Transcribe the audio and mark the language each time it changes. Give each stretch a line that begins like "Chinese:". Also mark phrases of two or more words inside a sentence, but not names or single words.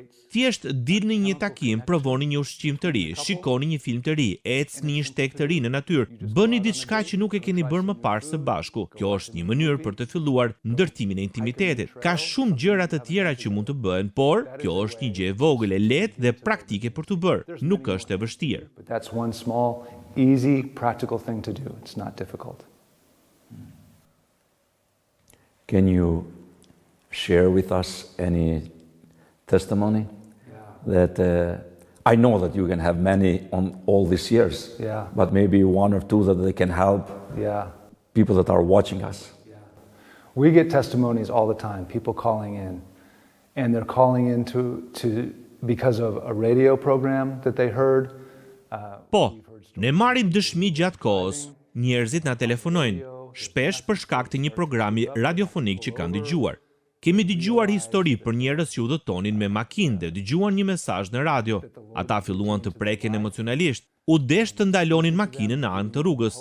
Albanian: Thjesht dilni një takim, provoni një ushqim të ri, shikoni një film të ri, ecni një shteg të ri në natyrë, bëni diçka që nuk e keni bërë më parë së bashku. Kjo është një mënyrë për të filluar ndërtimin e intimitetit. Ka shumë gjëra të tjera që mund të bëhen, por kjo është një gjë e vogël, e lehtë dhe praktike për t'u bërë. Nuk është e vështirë.
English: But that's one small, easy, practical thing to do. It's not difficult. Can you share with us any testimony? That I know that you can have many on all these years, but maybe one or two that they can help people that are watching us. We get testimonies all the time, people calling in, and they're calling in because of a radio program that they heard.
Albanian: Po, ne marrim dëshmi gjatë kohës, njerëzit na telefonojnë, shpesh për shkak të një programi radiofonik që kanë dëgjuar. Kemi dëgjuar histori për njerëz që udhëtonin me makinë dhe dëgjuan një mesazh në radio. Ata filluan të preken emocionalisht, u desh të ndalonin makinën në anë të rrugës.